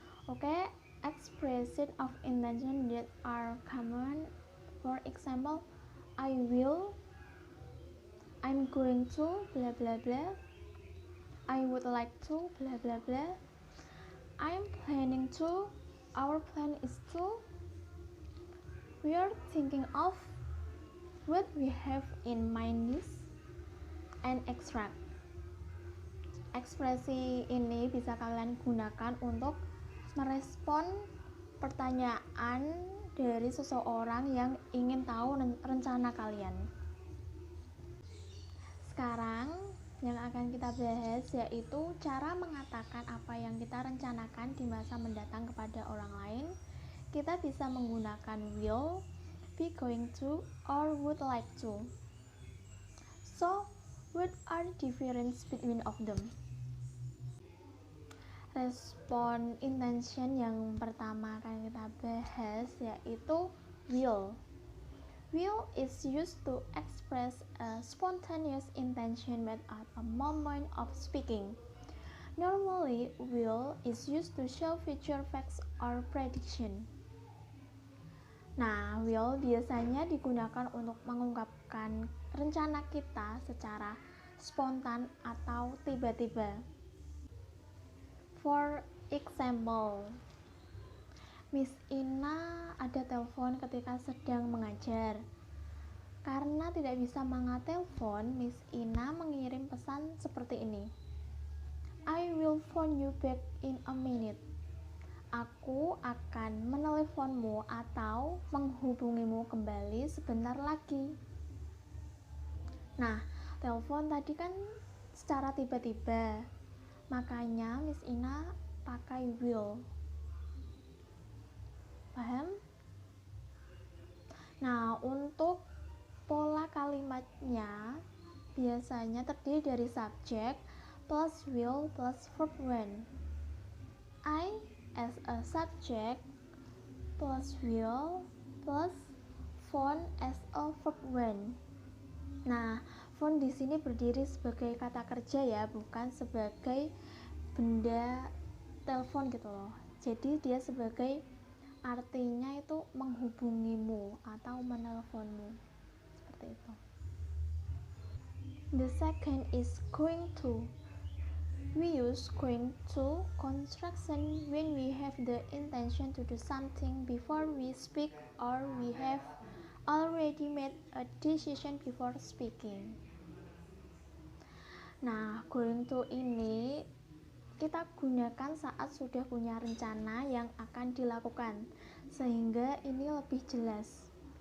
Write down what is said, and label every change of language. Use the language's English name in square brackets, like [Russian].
[English] Oke, expression of intention that are common, for example, I will, I'm going to, blah blah blah, I would like to, blah blah blah, I'm planning to, our plan is to, we are thinking of, what we have in mind is, and extract. [Indonesian] Ekspresi ini bisa kalian gunakan untuk merespon pertanyaan dari seseorang yang ingin tahu rencana kalian. Sekarang yang akan kita bahas yaitu cara mengatakan apa yang kita rencanakan di masa mendatang kepada orang lain. Kita bisa menggunakan will, be going to, or would like to. [English] So, what are the difference between of them? [Indonesian] Respon intention yang pertama akan kita bahas yaitu will. [English] Will is used to express a spontaneous intention made at a moment of speaking. Normally, will is used to show future facts or prediction. [Indonesian] Nah, will biasanya digunakan untuk mengungkapkan rencana kita secara spontan atau tiba-tiba. [English] For example, [Indonesian] Miss Ina ada telepon ketika sedang mengajar. Karena tidak bisa mengangkat telepon, Miss Ina mengirim pesan seperti ini. [English] I will phone you back in a minute. [Indonesian] Aku akan meneleponmu atau menghubungimu kembali sebentar lagi. Nah, telepon tadi kan secara tiba-tiba, makanya Miss Ina pakai will. Paham? Nah, untuk pola kalimatnya biasanya terdiri dari subjek plus will plus verb when. I as a subject plus will plus phone as a verb when. Nah, phone di sini berdiri sebagai kata kerja ya, bukan sebagai benda telepon gitu loh. Jadi dia sebagai artinya itu menghubungimu atau menelponmu, seperti itu. [English] The second is going to. We use going to construction when we have the intention to do something before we speak or we have already made a decision before speaking. [Indonesian] Nah, going to ini kita gunakan saat sudah punya rencana yang akan dilakukan, sehingga ini lebih jelas.